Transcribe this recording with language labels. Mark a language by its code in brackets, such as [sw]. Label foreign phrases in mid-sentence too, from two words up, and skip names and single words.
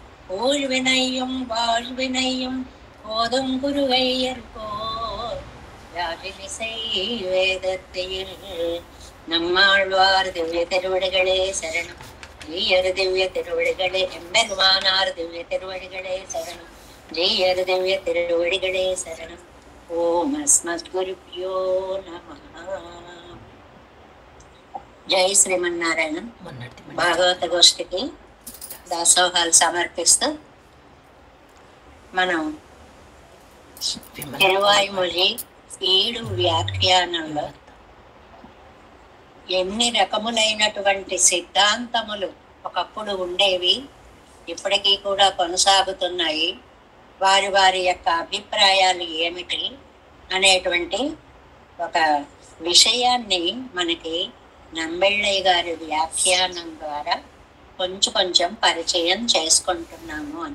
[ta] ஊழ்வினையும் வாழ்வினையும் போதும் குருகையர் போர் யாழினிசை வேதத்தில் நம்மாழ்வார் திவ்ய திருவடிகளே சரணம். ஜீயர் திவ்ய திருவடிகளே எம்பெருமானார் திவ்ய திருவடிகளே சரணம். ஜீயர் திவ்ய திருவடிகளே சரணம். [sa] ॐ अस्मद् गुरुभ्यो नमः. [te] జై శ్రీమన్నారాయణ. భాగవత గోష్ఠికి దాసోహాలు సమర్పిస్తూ మనం తిరువాయుమొഴി 7 వ్యాఖ్యానంలో ఎన్ని రకములైనటువంటి సిద్ధాంతములు ఒకప్పుడు ఉండేవి, ఇప్పటికీ కూడా కొనసాగుతున్నాయి, వారి వారి యొక్క అభిప్రాయాలు ఏమిటి అనేటువంటి ఒక విషయాన్ని మనకి నంబెళ్ళయ్య గారి వ్యాఖ్యానం ద్వారా కొంచెం పరిచయం చేసుకుంటున్నాము అని.